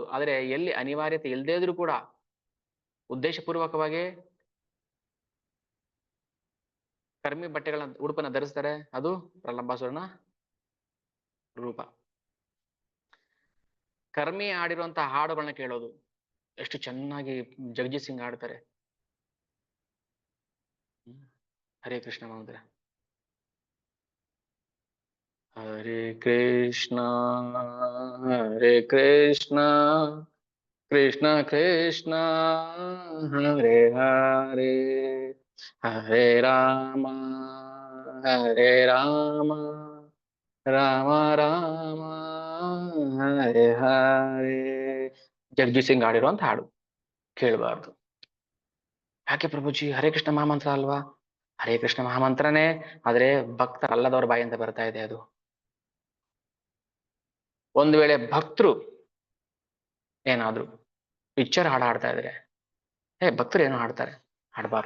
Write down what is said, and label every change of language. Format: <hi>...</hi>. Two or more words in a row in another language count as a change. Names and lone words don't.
<kn>ಆದ್ರೆ ಎಲ್ಲಿ ಅನಿವಾರ್ಯತೆ ಇಲ್ಲದೇ ಇದ್ರೂ ಕೂಡ ಉದ್ದೇಶಪೂರ್ವಕವಾಗಿ ಕರ್ಮಿ ಬಟ್ಟೆಗಳನ್ನ, ಉಡುಪನ್ನ ಧರಿಸ್ತಾರೆ, ಅದು ಪ್ರಲಂಬಾಸುರನ ರೂಪ. ಕರ್ಮಿ ಆಡಿರುವಂತಹ ಹಾಡುಗಳನ್ನ ಕೇಳೋದು, ಎಷ್ಟು ಚೆನ್ನಾಗಿ ಜಗಜೀತ್ ಸಿಂಗ್ ಆಡ್ತಾರೆ. ಹರೇ ಕೃಷ್ಣ ಮಂತ್ರ.</kn> <sa>ಹರೇ ಕೃಷ್ಣ ಹರೇ ಕೃಷ್ಣ ಕೃಷ್ಣ ಕೃಷ್ಣ ಹರೇ ಹರೇ, ಹರೇ ರಾಮ ಹರೇ ರಾಮ ರಾಮ ರಾಮ ಹರೇ ಹರೇ.</sa> <kn>ಜಗಜೀತ್ ಸಿಂಗ್ ಆಡಿರುವಂತ ಹಾಡು ಕೇಳಬಾರ್ದು. ಯಾಕೆ ಪ್ರಭುಜಿ, ಹರೇ ಕೃಷ್ಣ ಮಹಾಮಂತ್ರ ಅಲ್ವಾ? ಹರೇ ಕೃಷ್ಣ ಮಹಾಮಂತ್ರನೇ, ಆದ್ರೆ ಭಕ್ತರಲ್ಲದವ್ರ ಬಾಯಿಂದ ಬರ್ತಾ ಇದೆ ಅದು. ಒಂದು ವೇಳೆ ಭಕ್ತರು ಏನಾದ್ರು ಪಿಕ್ಚರ್ ಹಾಡು ಹಾಡ್ತಾ ಇದ್ರೆ, ಭಕ್ತರು ಏನೋ ಹಾಡ್ತಾರೆ, ಹಾಡಬಾರ್ದು.</kn>